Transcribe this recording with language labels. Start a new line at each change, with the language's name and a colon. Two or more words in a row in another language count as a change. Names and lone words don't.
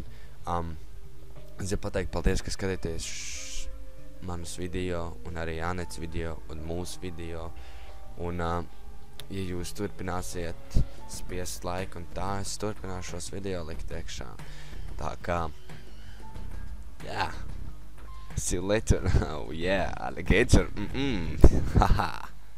Latvian: Es gribu pateikt paldies, ka skatījāties manus video, un arī Anets video, un mūsu video. Un, ja jūs turpināsiet spiest laiku un tā, es turpināšu šos video likt iekšā. Tā kā, yeah.
English: See you later. Oh yeah, alligator. Haha.